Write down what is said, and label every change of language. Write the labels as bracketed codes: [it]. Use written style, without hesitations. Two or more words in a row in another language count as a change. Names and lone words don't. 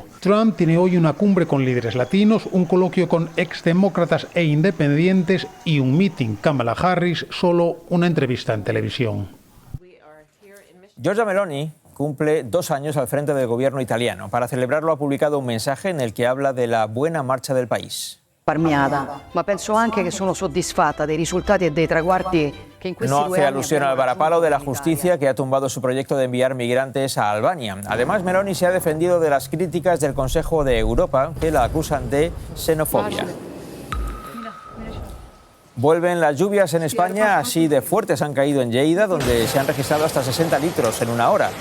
[es] Trump tiene hoy una cumbre con líderes latinos, un coloquio con exdemócratas e independientes y un meeting. Kamala Harris, solo una entrevista en televisión. Giorgia Meloni cumple 2 años al frente del gobierno italiano. Para celebrarlo ha publicado un mensaje en el que habla de la buena marcha del país. [it] Ma penso anche che sono soddisfatta dei risultati e dei traguardi che in questi [es] No 2 hace [it] anni [es] alusión al varapalo de la justicia que ha tumbado su proyecto de enviar migrantes a Albania. Además, Meloni se ha defendido de las críticas del Consejo de Europa que la acusan de xenofobia. Vuelven las lluvias en España, así de fuertes han caído en Lleida, donde se han registrado hasta 60 litros en una hora.